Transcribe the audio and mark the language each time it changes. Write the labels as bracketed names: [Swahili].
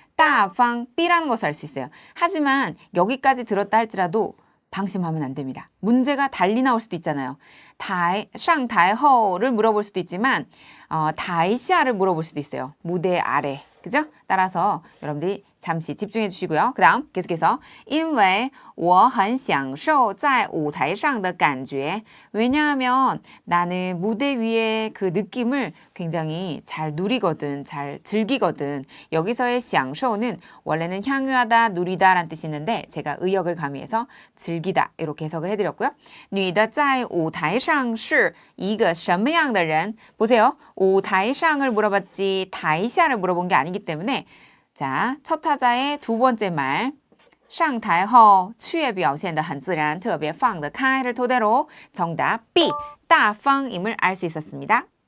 [Korean] 大方 B라는 것을 알 수 있어요. 하지만 여기까지 들었다 할지라도 방심하면 안 됩니다. 문제가 달리 나올 수도 있잖아요. 上台后를 물어볼 수도 있지만 台下를 물어볼 수도 있어요. 무대 아래. 그죠? 따라서 여러분들이 잠시 집중해 주시고요. 그 다음 계속해서 [Chinese] 因为我很享受在舞台上的感觉. [Korean] 왜냐하면 나는 무대 위의 그 느낌을 굉장히 잘 누리거든, 잘 즐기거든. 여기서의 享受는 원래는 향유하다, 누리다 라는 뜻이 있는데 제가 의역을 가미해서 즐기다 이렇게 해석을 해드렸고요. [Chinese] 你的在舞台上是一个什么样的人? [Korean] 보세요. 舞台上을 물어봤지台下를 물어본 게 아니기 때문에 자, 첫 타자의 두 번째 말 [Chinese] 上台后却表现得很自然特别放得开 [Korean] 를 토대로 정답 B, 大方임을 알 수 있었습니다.